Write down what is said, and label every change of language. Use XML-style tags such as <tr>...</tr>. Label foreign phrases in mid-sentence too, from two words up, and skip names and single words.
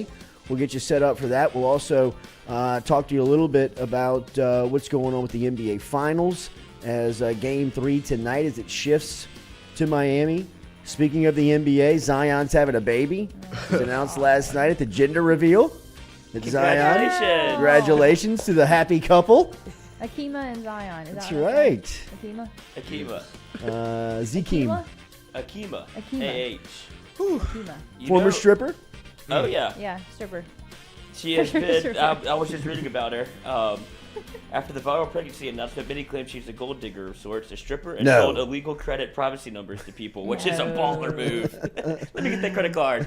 <en>We'll get you set up for that. We'll also talk to you a little bit about what's going on with the NBA Finals as Game 3 tonight as it shifts to Miami. Speaking of the NBA, Zion's having a baby. It was announced last night at the gender reveal. Congratulations. Zion. Congratulations to the happy couple. Akima and Zion. Is That's that what right. Akima? Akima. Zekeem. Akima. Akima. A-H. Akima. Former stripper. Oh, yeah. Yeah, stripper. She has been, I was just reading about her. After the viral pregnancy announcement, many claim she's a gold digger of sorts, a stripper, and sold illegal credit privacy numbers to people, which is a baller move. Let me get that credit card.</en>